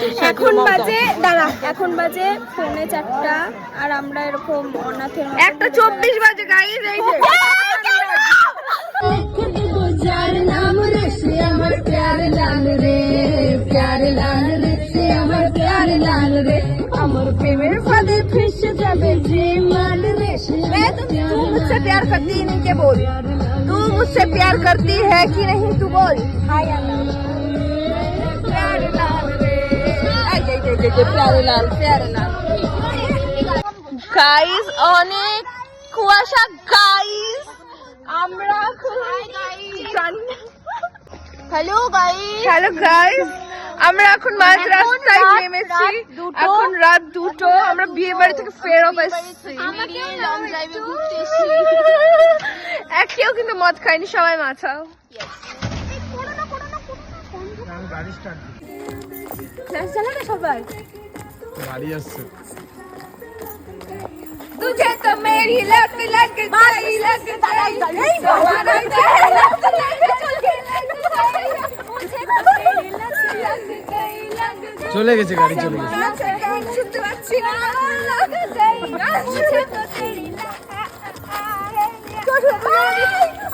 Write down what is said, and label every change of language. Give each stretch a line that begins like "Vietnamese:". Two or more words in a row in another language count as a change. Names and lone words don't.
Bangla: এখন বাজে, দাঁড়া, এখন বাজে 4:45 আর আমরা এরকম অনাথের 1:24 বাজে গাইস। এই যে যার নাম রে সে আমার প্যার লাল রে, প্যার লাল রে সে আমার প্যার লাল রে। আমার প্রেমের ফাঁদে ফেসে যাবে যে মান রে সে।
Hindi: तू मुझसे प्यार करती है नहीं? के बोल, तू मुझसे प्यार करती है कि नहीं? तू बोल। हाय प्यार लाल रे, प्यारे लाल, प्यारे लाल।
Bangla: गाइस অনেক কুয়াশা গাইস, আমরা
English: hello guys, hello guys,
Bangla: আমরা এখন মাঝ রাস্তায় নেমেছি। এখন রাত 2টো, আমরা বিয়ে বাড়ি থেকে ফেরত এসেছি।
English: long drive
Bangla: ঘুরতে এসেছি। একটাও কিন্তু মদ খাইনি, সবাই মাথাও। গাড়ি স্টার্ট ফ্ল্যাশ জ্বালা না সবাই, গাড়ি আসছে।
Hindi: तुझे तो मेरी लत लग गई, लग गई तुम्हारा दिल लग गई।
Bangla: চলে গেছে গাড়ি, চলে গেছে। শুনতে পাচ্ছি না,
Hindi: लग गई मुझे तो तेरी